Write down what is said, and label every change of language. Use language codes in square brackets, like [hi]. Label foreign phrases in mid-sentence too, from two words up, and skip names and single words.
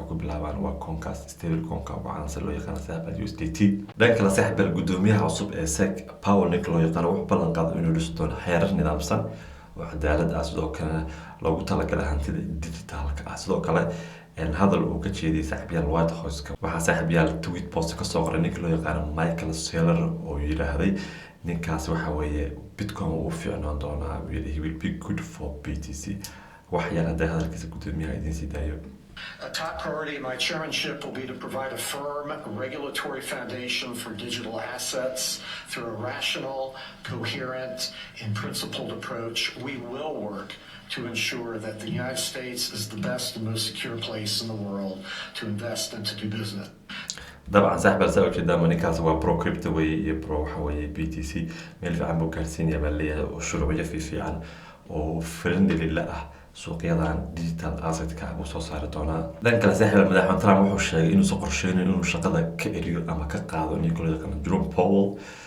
[so] ku bilaabaan waa coinkaas stablecoin-ka waxaana si loo yaqaan saaxiibyal USDT dhanka la saaxiibyal gudoomiyaha cusub ee SEC Powell Nick loo yaqaan wuxuu ballan qaaday inuu dhiso doono xeerar nidaamsan oo cadaalad ah sidoo kale loogu talagalay hantida digitalka ah sidoo kale hadal uu ka jeediyay saaxiibyal White House waxa saaxiibyal [en] tweet post [so] ka soo qoray ninka loo yaqaan Michael Saylor oo yiraahday ninkaas waxa weeye Bitcoin uu fiicnaan doonaa [en] he will be good for BTC [so] wax yar hadda hadalkiisa gudoomiyaha idin sii daayo [en] A top priority in my chairmanship will be to provide a firm regulatory foundation for digital assets through a rational, coherent, and principled approach. We will work to ensure that the United States is the best and most secure place in the world to invest and to do business. [so] dabcan saaxiibyal saa ujeedaa ninkaas waa [en] pro crypto [so] way iyo pro waxa weeye BTC meel fiican buu gaarsiinaya baa leeyahay oo shuruucyo fiican oo friendly la ah suuqyadan [en] digital asset- [so] ka uu soo saari doonaa dhanka kale saaxiibyal madaxweyne Trump wuxuu sheegay inuu soo qorsheynayo inuu shaqada ka eriyo ama ka qaado Nicolas Jerome Powell